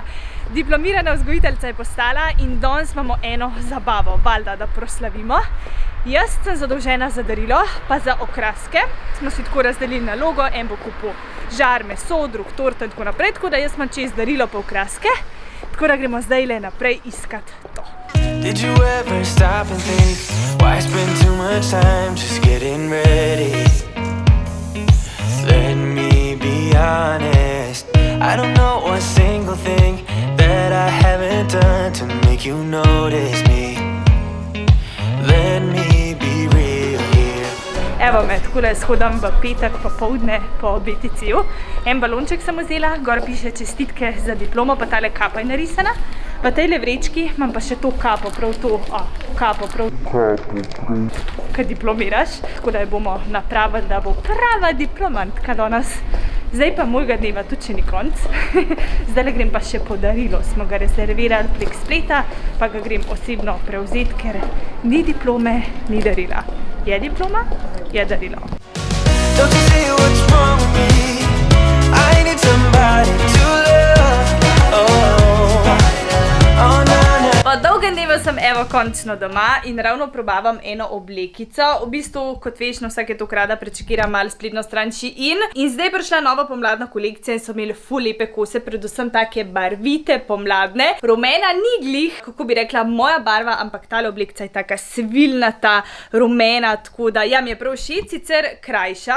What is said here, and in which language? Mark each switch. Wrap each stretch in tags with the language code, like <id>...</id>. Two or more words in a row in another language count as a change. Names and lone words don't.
<sl>Diplomirana vzgojiteljica je postala in danes imamo eno zabavo, valjda, da proslavimo. Jaz sem zadolžena za darilo, pa za okraske. Smo si tako razdelili nalogo, en bo kupil žar, meso, drug torto in tako naprej, tako da jaz imam čez darilo pa okraske. Tako da gremo zdaj le naprej iskat to.</sl> <en>Did you ever stop and think why spend too much time just getting ready? Let me be honest, I don't know one single thing that I haven't done to make you notice me. Let me be real here.</en> <sl>Evo me, takole shodam v petek popoldne po BTC-ju. En balonček sem vzela, gor piše čestitke za diplomo, pa tale kapa je narisana. V tejle vrečki imam pa še to kapo, prav to, kad diplomiraš, tako da jo bomo napravili, da bo prava diplomantka danes. Zdaj pa mojega dneva tudi še ni konc. Zdaj grem pa še po darilo, smo ga rezervirali prek spleta, pa ga grem osebno prevzeti, ker ni diplome, ni darila. Je diploma, je darilo.</sl> <en>Don't you see what's wrong with me? I need somebody to love. Oh, oh, no, no.</en> <sl>Po dolgem dnevu sem evo končno doma in ravno probavam eno oblekico. V bistvu, kot veš, na vsake tok rada prečekiram malo spletno stran Shein. In zdaj je prišla nova pomladna kolekcija in so imeli ful lepe kose, predvsem take barvite, pomladne. Rumena ni glih, kako bi rekla, moja barva, ampak tale oblekica je taka svilnata, rumena, tako da ja, mi je prav všeč, sicer krajša.</sl>